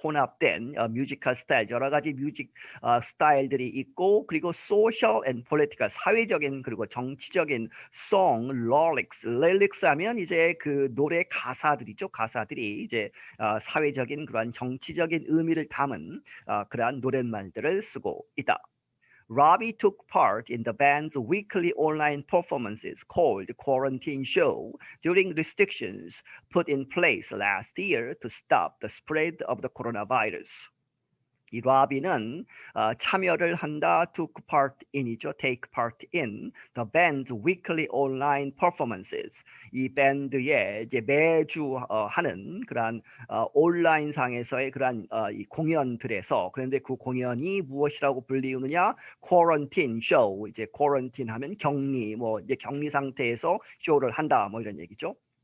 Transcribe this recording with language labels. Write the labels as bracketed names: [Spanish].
[Korean] 혼합된 뮤지컬 스타일 여러 가지 뮤직 스타일들이 있고 그리고 [English] social and political [Korean] 사회적인 그리고 정치적인 [English] song lyrics [Korean] 하면 이제 그 노래 가사들이죠. 가사들이 이제 사회적인 그런 정치적인 의미를 담은 그러한 노랫말들을 쓰고 있다. [English] Robby took part in the band's weekly online performances called Quarantine Show during restrictions put in place last year to stop the spread of the coronavirus. [Korean] 이 라비는 참여를 한다. [English] took part in이죠. take part in the band's weekly online performances. [Korean] 이 밴드의 이제 매주 하는 그러한 온라인 상에서의 그러한 이 공연들에서 그런데 그 공연이 무엇이라고 불리우느냐? [English] quarantine show. [Korean] 이제 quarantine 하면 격리 뭐 이제 격리 상태에서 쇼를 한다 뭐 이런 얘기죠.